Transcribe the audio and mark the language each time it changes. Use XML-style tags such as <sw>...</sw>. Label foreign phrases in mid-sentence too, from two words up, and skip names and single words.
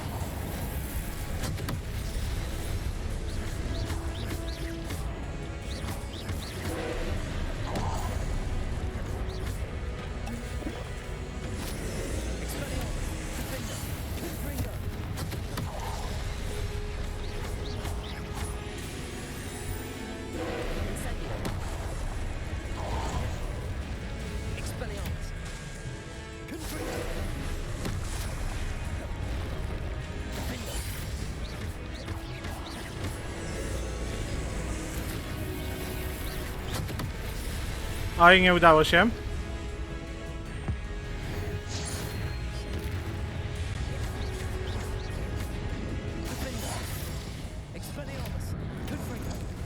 <la>Expelliarmus. Defender. Confringo. Incendio. Expelliarmus. Confringo. Defender.</la> <pl>Oj, nie udało się.</pl> <la>Defender. Expelliarmus. Confringo.</la>